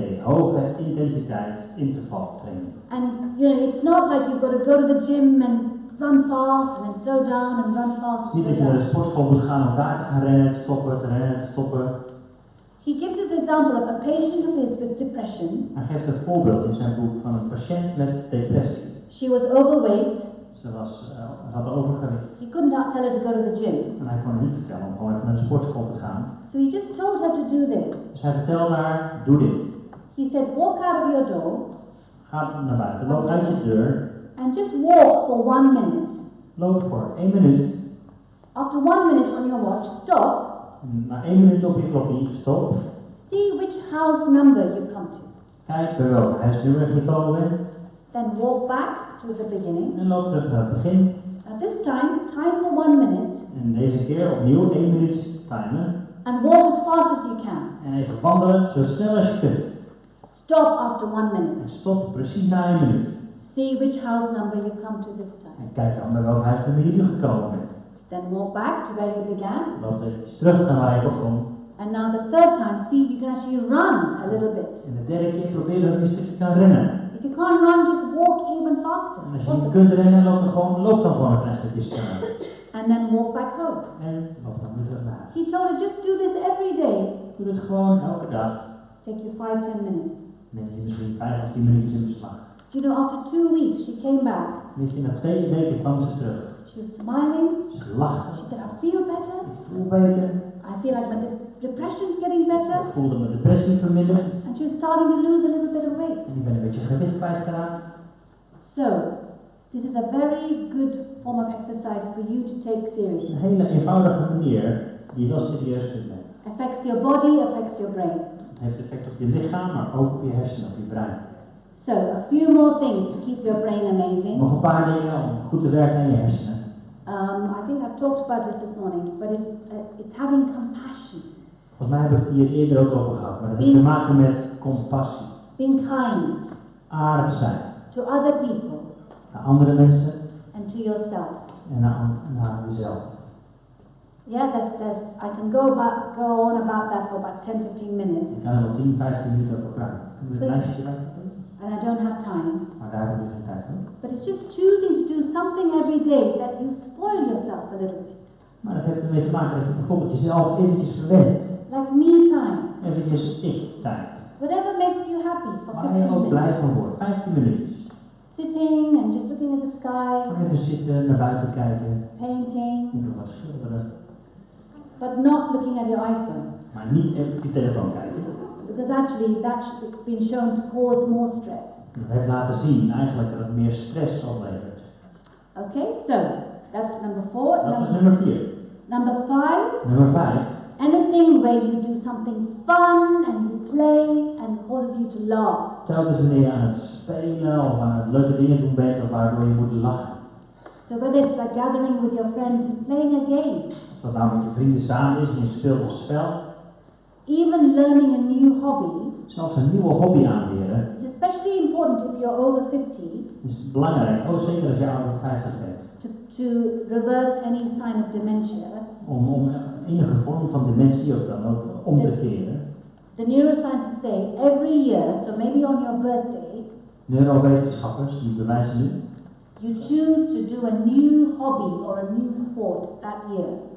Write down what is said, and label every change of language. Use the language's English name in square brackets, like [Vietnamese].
[Dutch] HIIT. Hoge intensiteit intervaltraining. [English] And you know, it's not like you've got to go to the gym and run fast and then slow down and run fast and [Dutch] Niet dat [English] slow [Dutch] je naar de [English] down. [Dutch] sportschool moet gaan om daar te gaan rennen, te stoppen, te rennen, te stoppen. [English] He gives us an example of a patient of his with depression. [Dutch] Hij geeft een voorbeeld in zijn boek van een patiënt met depressie. [English] She was overweight. [Dutch] Ze had overgewicht. [English] He couldn't tell her to go to the gym. [Dutch] En hij kon haar niet vertellen om gewoon even naar de sportschool te gaan. [English] So he just told her to do this. [Dutch] Dus hij vertelde haar, doe dit. [English] He said, walk out of your door [Dutch] Ga naar buiten, loop uit je deur. [English] and just walk for 1 minute. [Dutch] Loop voor 1 minuut. [English] After 1 minute on your watch, stop. [Dutch] Na 1 minuut op je klokje, stop. [English] See which house number you come to. [Dutch] Kijk bij welk huisnummer je gekomen bent. [English] Then walk back to the beginning. [Dutch] En loop terug naar het begin. [English] At this time for 1 minute. [Dutch] En deze keer opnieuw 1 minuut timen. [English] And walk as fast as you can. [Dutch] En even wandelen zo snel als je kunt. [English] Stop after 1 [Dutch] En [English] minute. [Dutch] stop precies na 1 minuut. [English] See which house number you come to this time. [Dutch] En kijk dan bij welk huisnummer je nu gekomen bent. [English] Then walk back to where you began. [Dutch] Loop even terug naar waar je begon. [English] And now the third time, see if you can actually run a little bit. [Dutch] En de derde keer probeer dat je een stukje kan rennen. [English] If you can't run, just walk even faster. [Dutch] En als je niet kunt rennen, loop dan gewoon een klein stukje sneller. [English] And then walk back home. [Dutch] En loop dan weer terug naar huis. [English] He told her, just do this every day. [Dutch] Doe dit gewoon elke dag. [English] Take you 5-10 minutes. [Dutch] Neem je misschien 5 of 10 minuutjes in beslag. [English] Do you know, after 2 weeks she came back. [Dutch] Weet je, na 2 weken kwam ze terug. [English] She was smiling. [Dutch] Ze lachte. [English] She said, I feel better. [Dutch] Ik voel beter. [English] I feel like my depression's getting better. [Dutch] Ik voelde mijn depressie verminderen. [English] And she was starting to lose a little bit of weight. [Dutch] En ik ben een beetje gewicht kwijtgeraakt. [English] So, this is a very good form of exercise for you to take [Dutch] Het is [English] seriously. [Dutch] een hele eenvoudige manier die je wel serieus kunt nemen. [English] Affects your body, affects your brain. [Dutch] Het heeft effect op je lichaam, maar ook op je hersenen, op je brein. [English] So, a few more things to keep your brain amazing. [Dutch] Nog een paar dingen om goed te werken aan je hersenen. [English] I think I talked about this morning, but it's having compassion, [Dutch] Volgens mij heb ik het hier eerder ook over gehad, maar dat heeft te maken met compassie. [English] being kind [Dutch] Aardig zijn [English] to other people [Dutch] naar andere mensen [English] and to yourself. [Dutch] en naar jezelf. [English] Yeah, I can go on about that for about 10-15 minutes, [Dutch] Ik kan er wel 10-15 minuten over praten. Kunnen we het lijstje erbij doen? [English] and I don't have time. [Dutch] Maar daar hebben we geen tijd voor. [English] But it's just choosing to do something every day that you spoil yourself a little bit. [Dutch] Maar dat heeft ermee te maken dat je bijvoorbeeld jezelf eventjes verwendt. [English] Like me time. [Dutch] Eventjes ik-tijd. [English] Whatever makes you happy for [Dutch] Waar je [English] 15 [Dutch] ook blij [English] minutes. [Dutch] van wordt. 15 minuutjes. [English] Sitting and just looking at the sky, [Dutch] Gewoon even zitten, naar buiten kijken. [English] painting, [Dutch] Even wat schilderen. [English] but not looking at your iPhone. [Dutch] Maar niet even op je telefoon kijken. [English] Because actually that's been shown to cause more stress. [Dutch] Dat heeft laten zien eigenlijk dat het meer stress oplevert. [English] Okay, so that's number 4. [Dutch] Dat was nummer 4. [English] Number 5, [Dutch] Nummer 5. [English] anything where you do something fun and you play and causes you to laugh. [Dutch] Telkens wanneer je aan het spelen of aan het leuke dingen doen bent of waardoor je moet lachen. [English] So whether it's like gathering with your friends and playing a game, [Dutch] Of dat nou met je vrienden samen is en je speelt een spel. [English] even learning a new hobby, [Dutch] Zelfs een nieuwe hobby aanleren. [English] is especially important if you're over 50 [Dutch] Is belangrijk, ook zeker als je ouder dan 50 bent. [English] to reverse any sign of dementia. [Dutch] Om enige vorm van dementie ook dan ook om te keren. [English] The neuroscientists say every year, so maybe on your birthday, [Dutch] Neurowetenschappers die bewijzen nu [English] you choose to do a new hobby or a new sport that year.